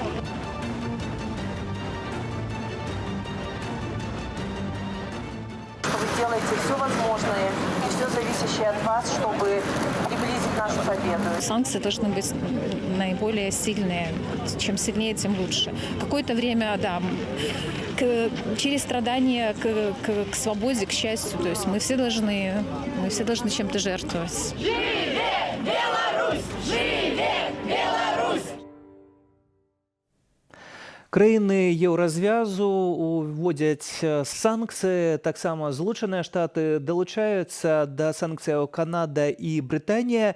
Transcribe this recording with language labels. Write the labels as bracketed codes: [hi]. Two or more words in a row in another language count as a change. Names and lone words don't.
[ru] Вы делаете все возможное и все зависящее от вас, чтобы приблизить нашу победу. Санкции должны быть наиболее сильные. Чем сильнее, тем лучше. Какое-то время, да, через страдания к свободе, к счастью. То есть мы все должны чем-то жертвовать. [be] Живе Беларусь! Живе Беларусь! Краіны еўразвязу уводзяць санкцыі, таксама Злучаныя Штаты далучаюцца да санкцыяў Канада і Брытанія.